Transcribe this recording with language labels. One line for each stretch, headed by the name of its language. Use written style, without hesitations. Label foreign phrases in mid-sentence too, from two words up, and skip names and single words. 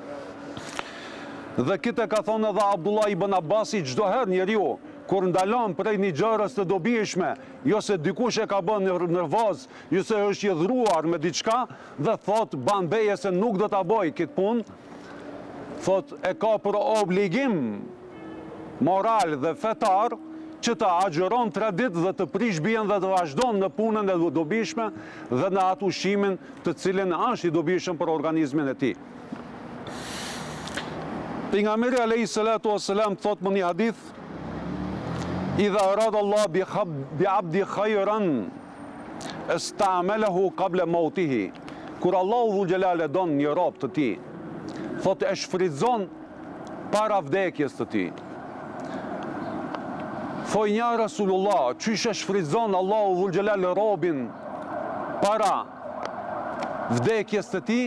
Albanian: Dhe këtë ka thonë edhe Abdullah ibn Abbasi, çdo herë njeriu kur ndalon prej një gjërës të dobishme, jo se dikush e ka bën nervoz, jo se është i dhruar me diçka dhe thot ban beje se nuk do ta bëj këtë punë, thot e ka për obligim moral dhe fetar që të agjeron 3 ditë dhe të prish bien dhe të vazhdon në punën e dobishme dhe në atë ushqimin të cilin është i dobishëm për organizmin e tij. Pejgamberi
Arabic: عليه الصلاة والسلام
Albanian: thot në një hadith,
Arabic: إذا أراد الله بعبد خيرا استعمله قبل موته.
Albanian: Kur Allahu
Arabic: ذو الجلال
Albanian: e don një rob të tij, thot e shfrytëzon para vdekjes të tij. Thoj nja Rasulullah, qysh e shfrytëzon Allahu
Arabic: ذو الجلال
Albanian: robin para vdekjes të tij?